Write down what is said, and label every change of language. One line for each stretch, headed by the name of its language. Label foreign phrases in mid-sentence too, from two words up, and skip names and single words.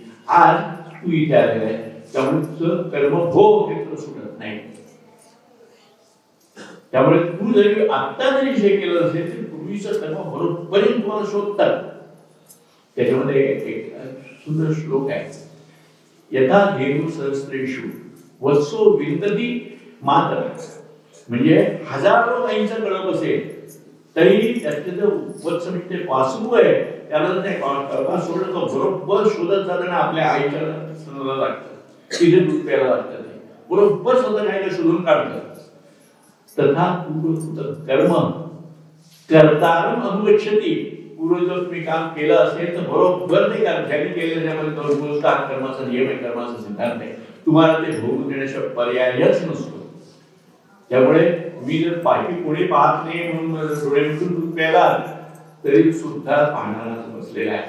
Marathi: आज तू इथे आलेला आहे त्यामुळे तुझं कर्म भोग हे तुला सुटत नाही. त्यामुळे तू जरी आत्ता जरी जे केलं असेल तरी पूर्वीचं कर्म बरोबर तुम्हाला शोधतात. त्याच्यामध्ये एक सुंदर श्लोक आहे,
Sanskrit: यथा धेनु सहस्रेषु वत्सो विंदती मातर.
Marathi: म्हणजे हजारो गायींचं कळप असेल तरी त्यातले जे वत्स म्हणजे ते वासरू आहे त्याला जर ते कळपा सोडलं तर बरोबर शोधत जाताना आपल्या आईच्या स्तनाला लागतं, तिथे दूध प्यायला लागतं, ते बरोबर स्वतः गायला शोधून काढतं.
Sanskrit: तथा कर्म कर्तारम अनुगच्छति.
Marathi: पूर्व जर तुम्ही काम केलं असेल तर बरोबर ते काम ज्यांनी केलेलं त्यामध्ये दोष कर्माचा नियम आहे, कर्माचा सिद्धांत आहे, तुम्हाला ते भोगून देण्याशिवाय पर्यायच नसतो. त्यामुळे मी जर पाठी पुढे पाहत नाही म्हणून डोळे मिटून दूध प्यायला तरी सुद्धा पाहणारा बसलेला आहे.